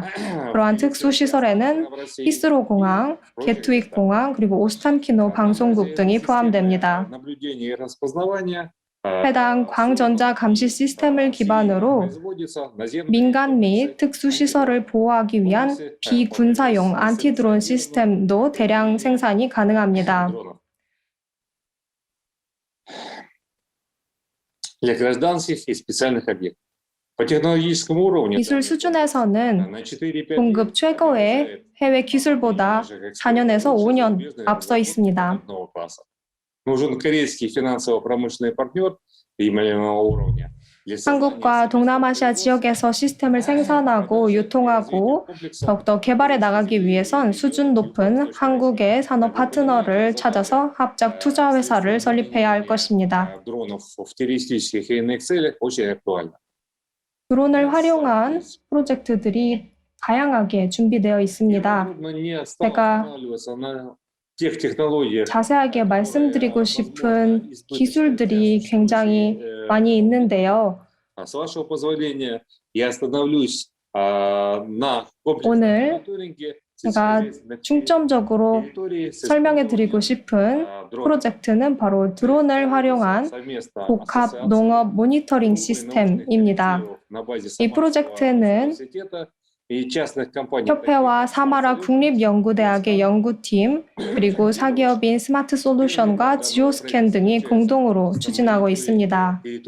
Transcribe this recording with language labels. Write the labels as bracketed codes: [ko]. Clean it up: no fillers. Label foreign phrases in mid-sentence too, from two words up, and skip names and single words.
[ko] 그러한 특수시설에는 히스로 공항, 게트윅 공항, 그리고 오스탄키노 방송국 등이 포함됩니다. 해당 광전자 감시 시스템을 기반으로 민간 및 특수시설을 보호하기 위한 비군사용 안티드론 시스템도 대량 생산이 가능합니다. [ru] Для гражданских и специальных объектов. По технологическому уровню [ko] 기술 수준에서는 동급 최고의 해외 기술보다 4년에서 5년 앞서 있습니다. [ru] нужен корейский финансово-промышленный партнер премиального уровня. [ko] 한국과 동남아시아 지역에서 시스템을 생산하고 유통하고 더욱더 개발해 나가기 위해선 수준 높은 한국의 산업 파트너를 찾아서 합작 투자 회사를 설립해야 할 것입니다. [ru] Дронов в террористических и иных целях очень актуально. [ko] 드론을 활용한 프로젝트들이 다양하게 준비되어 있습니다. [ru] Трудно не [ko] 제가 [ru] останавливаться на тех технологиях. [ko] 자세하게 말씀드리고 싶은 기술들이 굉장히 많이 있는데요. [ru] С вашего позволения, я остановлюсь на комплексном [ko] 오늘 [ru] мониторинге [ko] 제가 중점적으로 [ru] территории с [ko] 설명해 드리고 싶은 프로젝트는 바로 드론을 활용한 복합 농업 모니터링 시스템입니다. 이 프로젝트는 협회와 사마라 국립연구대학의 연구팀, 그리고 사기업인 스마트솔루션과 지오스캔 등이 공동으로 추진하고 있습니다.